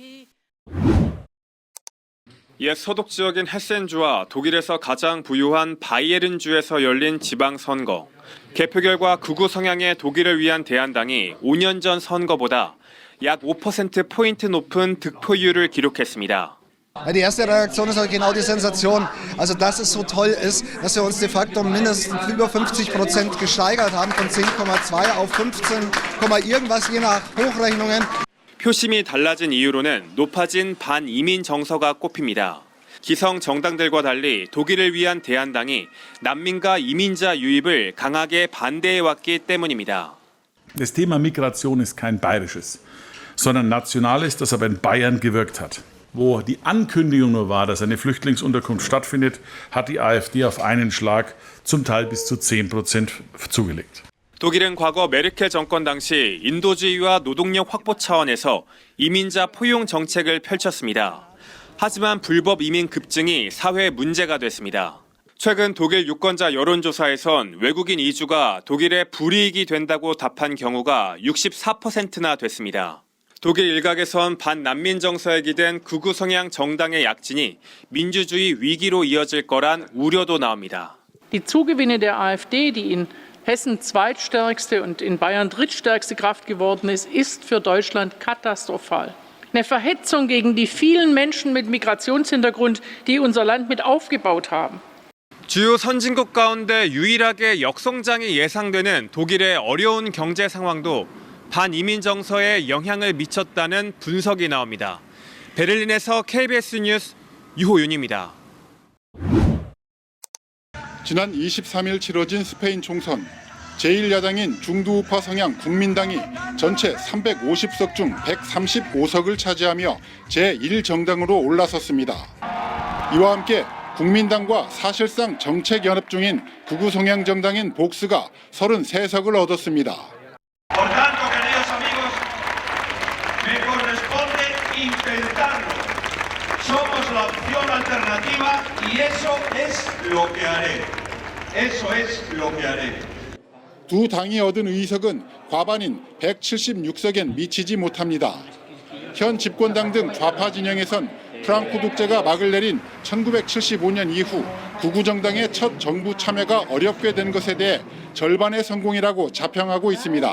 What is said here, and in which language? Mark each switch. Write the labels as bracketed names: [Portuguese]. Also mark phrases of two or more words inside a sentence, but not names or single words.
[Korean] 옛 서독 지역인 헤센주와 독일에서 가장 부유한 바이에른주에서 열린 지방선거. 개표 결과 극우 성향의 독일을 위한 대한당이 5년 전 선거보다 약 5%포인트 높은 득표율을 기록했습니다. [German] Die erste Reaktion ist genau die Sensation, also dass es so toll ist, dass wir uns de facto mindestens über 50% gesteigert haben, von 10,2 auf 15, irgendwas je nach Hochrechnungen. [Korean] 표심이 달라진 이유로는 높아진 반이민 정서가 꼽힙니다. 기성 정당들과 달리 독일을 위한 대한당이 난민과 이민자 유입을 강하게 반대해왔기 때문입니다. [German] Das Thema Migration ist kein bayerisches, sondern nationales, das aber in Bayern gewirkt hat. Wo die Ankündigung nur war, dass eine Flüchtlingsunterkunft stattfindet, hat die AfD auf einen Schlag zum Teil bis zu 10% zugelegt. [Korean] 독일은 과거 메르켈 정권 당시 인도주의와 노동력 확보 차원에서 이민자 포용 정책을 펼쳤습니다. 하지만 불법 이민 급증이 사회 문제가 됐습니다. 최근 독일 유권자 여론조사에선 외국인 이주가 독일의 불이익이 된다고 답한 경우가 64%나 됐습니다. 독일 일각에선 반난민 정서에 기댄 극우 성향 정당의 약진이 민주주의 위기로 이어질 거란 우려도 나옵니다. [German] Die Zugewinne der AfD, die in Hessen zweitstärkste und in Bayern drittstärkste Kraft geworden ist, ist für Deutschland katastrophal. Eine Verhetzung gegen die vielen Menschen mit Migrationshintergrund, die unser Land mit aufgebaut haben. [Korean] 주요 선진국 가운데 유일하게 역성장이 예상되는 독일의 어려운 경제 상황도 반이민 정서에 영향을 미쳤다는 분석이 나옵니다. 베를린에서 KBS 뉴스 유호윤입니다. 지난 23일 치러진 스페인 총선, 제1야당인 중도우파 성향 국민당이 전체 350석 중 135석을 차지하며 제1정당으로 올라섰습니다. 이와 함께 국민당과 사실상 정책 연합 중인 극우 성향 정당인 복스가 33석을 얻었습니다. [Spanish] Somos la opción alternativa y eso es lo que haré. Eso es lo que haré. [Korean] 두 당이 얻은 의석은 과반인 176석엔 미치지 못합니다. 현 집권당 등 좌파 진영에선 프랑코 독재가 막을 내린 1975년 이후 극우 정당의 첫 정부 참여가 어렵게 된 것에 대해 절반의 성공이라고 자평하고 있습니다.